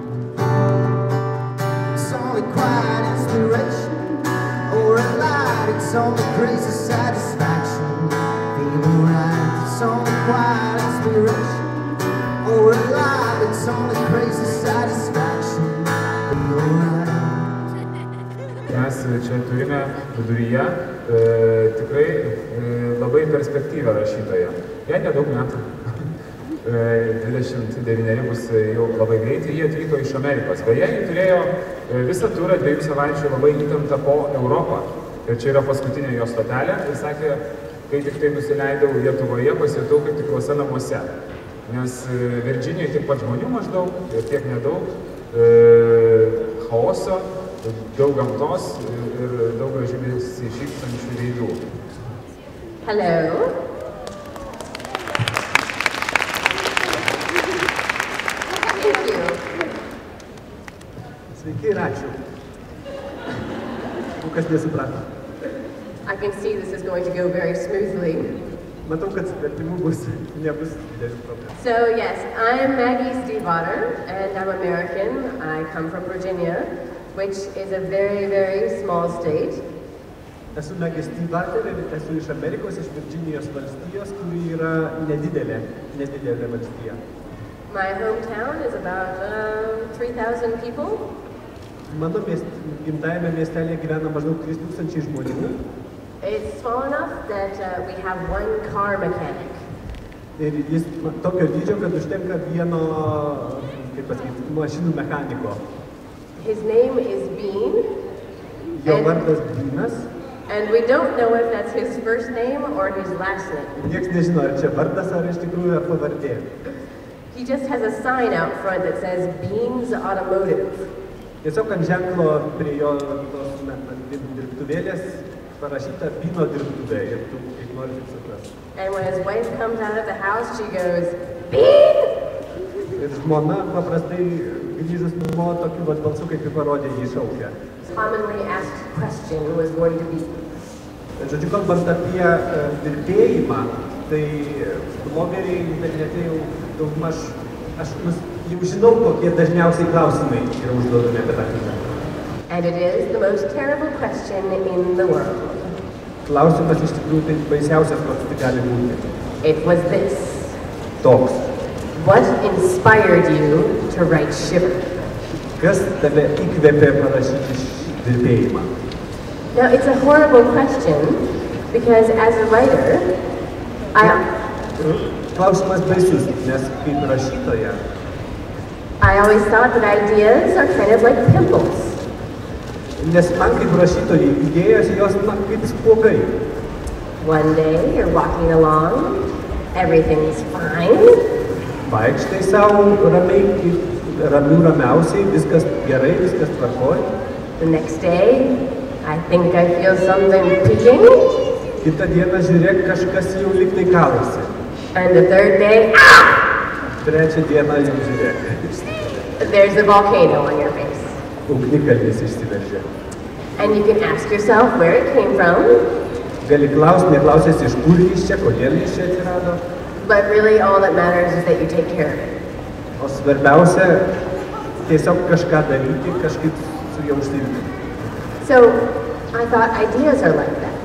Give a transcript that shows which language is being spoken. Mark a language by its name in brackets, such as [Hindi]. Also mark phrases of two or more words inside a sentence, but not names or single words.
[English] It's only quiet inspiration, or a light, it's only crazy satisfaction. Feel alright, it's only quiet inspiration, or a light, it's only crazy satisfaction. Feel alright. [Lithuanian] Mes čia turime viduryje tikrai labai perspektyvę rašytoją. Jai nedaug metų, 29 bus jau labai greitai, jie atvyko iš Amerikos. Beje, jie turėjo visą turą 2 savaičių labai įtemptą po Europą. Ir čia yra paskutinė jo stotelė. Ir sakė, kai tik tai nusileidau Lietuvoje, pasijutau kaip tikruose namuose. Nes Virdžinijoje tiek pat žmonių maždaug, ir tiek nedaug, chaoso, daug gamtos ir daug gražių šypsančių veidų. [English] Hello. Thank you. [Lithuanian] Sveiki ir ačiū. Kas nesuprato. [English] I can see this is going to go very smoothly. [Lithuanian] Matau, kad vertimų nebus didelių problemų. [English] So yes, I'm Maggie Stiefvater, and I'm American. I come from Virginia, which is a very, very small state. [Lithuanian] Esu Maggie Stiefvater ir esu iš Amerikos, iš Virdžinijos valstijos, kuri yra nedidelė valstija. [English] My hometown is about 3,000 people. [Lithuanian] Mano gimtajame miestelėje gyvena maždaug 3,000 žmonių. [English] It's small enough that we have one car mechanic. [Lithuanian] Ir jis tokio dydžio, kad užtenka vieno, kaip pasakyti, mašinų mechaniko. [English] His name is Bean. [Lithuanian] Jo vardas Beanas. [English] And we don't know if that's his first name or his last name. [Lithuanian] Nieks nežino, ar čia vardas, ar iš tikrųjų, ar pavardė. [English] He just has a sign out front that says Bean's Automotive. [Lithuanian] Tiesiog ant ženklo prie jo dirbtuvėlės parašyta Beano dirbtuvė ir tu kaip nori taip supras. [English] And when his wife comes out of the house, she goes, Bean! [Lithuanian] Ir žmona paprastai grįžus namo tokiu balsu, kaip ir parodė, jį šaukia. [English] Commonly asked question was going to be. [Lithuanian] Žodžiu, kalbant apie dirbėjimą, tai blogeriai internete jau daugmaž, aš jau žinau, kokie dažniausiai klausimai yra užduodami apie tą knygą. [English] And it is the most terrible question in the world. [Lithuanian] Klausimas iš tikrųjų tai baisiausias, koks tai gali būti. [English] It was this. [Lithuanian] Toks. [English] What inspired you to write Shiver? [Lithuanian] Kas tave įkvėpė parašyti dirbėjimą? [English] Now, it's a horrible question because as a writer, [Lithuanian] Klausimas baisus, nes kaip rašytoja, [English] I always thought that ideas are kind of like pimples. [Lithuanian] nes man kaip rašytojai idėjos jos kaip spuogai. [English] One day you're walking along, everything's fine. [Lithuanian] Vaikštai savo ramiausiai, viskas gerai, viskas tvarkoj. [English] The next day, I think I feel something picking. [Lithuanian] Kitą dieną žiūrėk, kažkas jau lygtai kalasi. [English] And the third day, [Lithuanian] Trečią dieną jau žiūrėk. [English] there's a volcano on your face. [Lithuanian] Ugnikalnis išsiveržė. [English] And you can ask yourself where it came from. [Lithuanian] Gali neklausęs iš kur jis čia, kodėl jis čia atsirado. [English] But really all that matters is that you take care of it. [Lithuanian] O svarbiausia, tiesiog kažką daryti, kažkaip su juo užsiimti. [English] So, I thought ideas are like that.